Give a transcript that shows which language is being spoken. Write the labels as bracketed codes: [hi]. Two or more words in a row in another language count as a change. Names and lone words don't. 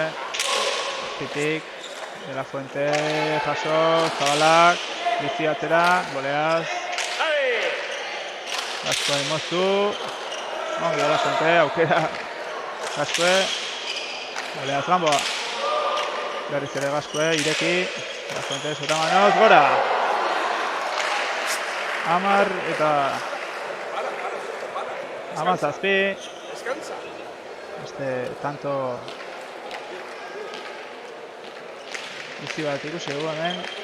[eu] Azpitik, De la Fuente, jaso, Zabalak, bizi atera, goleaz. Gaskoe moztu. Ongi De la Fuente, aukera. Gaskoe. Goleaz Gamboa. Berriz ere Gaskoe, ireki. De la Fuente, sotamanoz, gora. 10 eta 17. Beste tanto bizi bat ikusi dugu hemen.